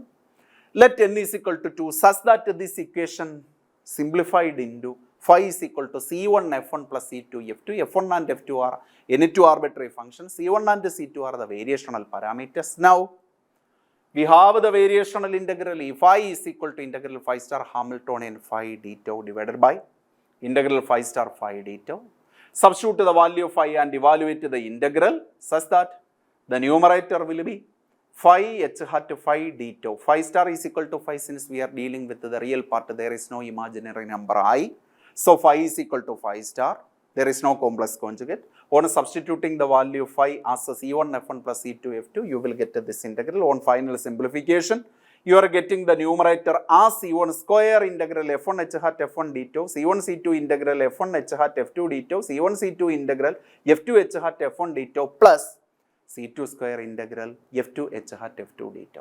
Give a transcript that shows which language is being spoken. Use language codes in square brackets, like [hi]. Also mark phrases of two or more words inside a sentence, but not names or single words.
[en] Let n is equal to 2 such that this equation simplified into phi is equal to C1 f1 plus C2 f2. F1 and f2 are any two arbitrary functions. C1 and C2 are the variational parameters. Now, we have the variational integral E phi is equal to integral phi star Hamiltonian phi d tau divided by integral phi star phi d tau. Substitute the value of phi and evaluate the integral such that the numerator will be phi h hat phi d tau. Phi star is equal to phi since we are dealing with the real part, there is no imaginary number I. So phi is equal to phi star. There is no complex conjugate. On substituting the value of phi as C1 f1 plus C2 f2, you will get this integral. On final simplification, you are getting the numerator as C1 square integral f1 h hat f1 d tau, C1 C2 integral f1 h hat f2 d tau, C1 C2 integral f2 h hat f1 d tau plus C2 square integral f2 h hat f2 d tau.